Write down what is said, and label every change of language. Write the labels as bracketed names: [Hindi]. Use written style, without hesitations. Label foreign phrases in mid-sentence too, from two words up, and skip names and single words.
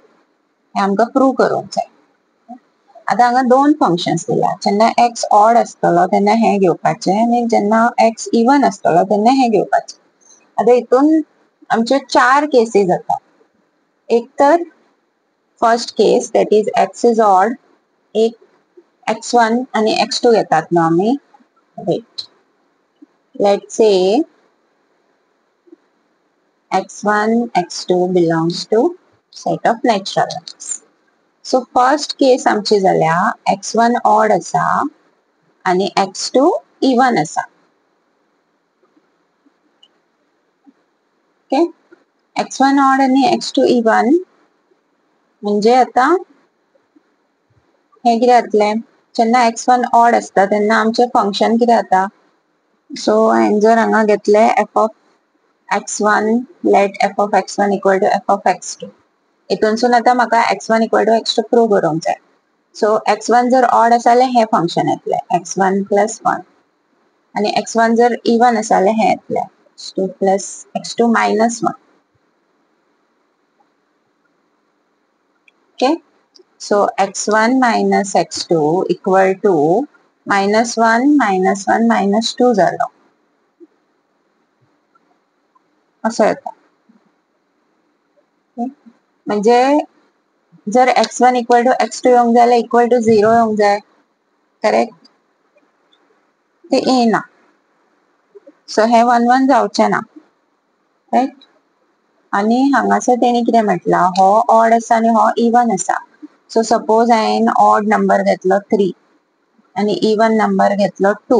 [Konkani] हे आमका प्रूव्ह करूंक जाय. आता हांगा दोन फंक्शन्स दिला, जेन्ना x ऑड आसतलो तेन्ना हे घेवपाचे आणि जेन्ना x इवन आसतलो तेन्ना हे घेवपाचे. आता हितून आमचे 4 केसीस जाता. एक तर [English] first case that is x is odd, [Konkani] एक x1 आणि x2 घेतात न्हू आम्ही. [English] Wait, let's say x1 x2 belongs to set of natural numbers. So first case [Konkani] आमची जाल्या x1 ऑड असा आणि x2 इवन असा. ओके, x1 ऑड आणि x2 इवन म्हणजे आता हे किती जातले, जेन्ना x1 ऑड असता तेन्ना आमचे फंक्शन किती जाता. [English] So [Konkani] हांवें जर हांगा घेतले [English] f of x1, let f of x1 equal to f of x2. [Konkani] हितूनसून आता म्हाका [English] x1 equal to x2 [Konkani] प्रूव्ह करूंक जाय. सो x1 जर ऑड आसा जाल्यार हे फंक्शन येतले [English] x1 plus 1 [Konkani] आणि x1 जर इवन आसा जाल्यार हे येतले [English] x2 plus x2 minus 1. Okay, so x1 minus x2 equal to -1 -1 -2 [Marathi] झालं असं येतं. [Konkani] म्हणजे जर [English] x1 equal to x2 [Konkani] येऊंक जाय जाल्यार [English] equal to 0 [Konkani] येऊंक जाय. करेक्ट? ते येना. सो हे 1 1 जावचें ना. राइट? आणि हांगासर तेणी कितें म्हटला, हो ऑड आसा आणि हो इवन आसा. सो सपोज हांवें [English] odd number [Konkani] घेतलो 3 आणि [English] even number [Konkani] घेतलो 2.